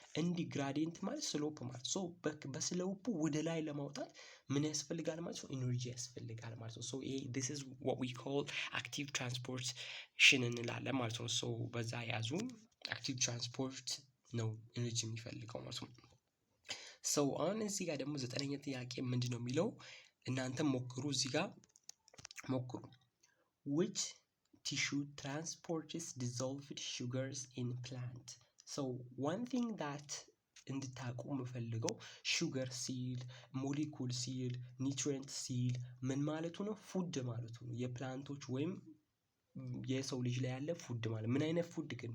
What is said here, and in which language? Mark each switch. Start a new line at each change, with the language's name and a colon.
Amharic: እንዲህ ግራዲየንት ማለት ስሎፕ ማለት ሶ በስሎፑ ወደ ላይ ለማውጣት ምን ያስፈልጋል ማለት ነው? ኢነርጂ ያስፈልጋል ማለት ነው። ሶ ይሄ
English: this is what we call active transportation
Amharic: እንላለን ማለት ነው። ሶ በዛ ያዙ አክቲቭ ትራንስፖርት ነው ኢነርጂ የሚፈልገው ማለት ነው። ሶ አሁን እዚህ ጋር ደግሞ 9ኛ ጥያቄ ምንድነው የሚለው? እናንተም ሞክሩ፣ እዚህ ጋር ሞክሩ።
English: which tissue transports dissolved sugars in plant? so one thing that
Amharic: እንድታውቁ የምፈልገው ሹገር ሲል ሞሊኩል ሲል ኒውትሪየንት ሲል ምን ማለቱ ነው? ፉድ ማለቱ ነው። የፕላንቶች ወይም የሰው ልጅ ላይ ያለ ፉድ ማለት ምን አይነት ፉድ ግን?